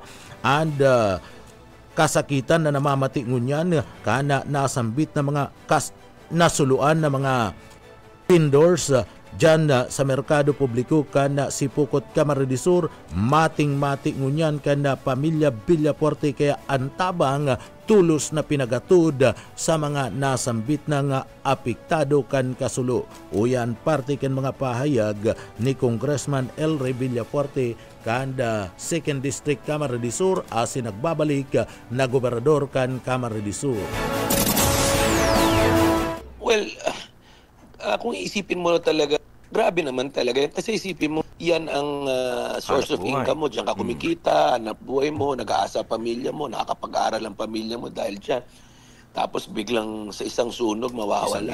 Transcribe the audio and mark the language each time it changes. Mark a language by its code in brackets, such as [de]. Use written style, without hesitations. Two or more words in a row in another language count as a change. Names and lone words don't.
[bik] And kasakitan na namamati ngunyan kana nasambit na mga nasuluan na mga vendors dyan sa merkado publiko kana si Pukot Camarines Sur, mating-mati ngunyan kana pamilya Villafuerte kaya antabang tulos na pinagatod sa mga nasambit ng apektado kan kasulo. Uyan parte kan mga pahayag ni Congressman Elry Villafuerte kanda 2nd District Camarines Sur asin nagbabalik na gobernador kan Camarines Sur. [tl] Well, kung isipin mo talaga, grabe naman talaga. Kasi isipin mo, yan ang [en] source of income [tl] mo. Diyan ka kumikita, hanap buhay mo, nag-aasa pamilya mo, nakakapag-aral ang pamilya mo dahil dyan. Tapos biglang sa isang sunog, mawawala.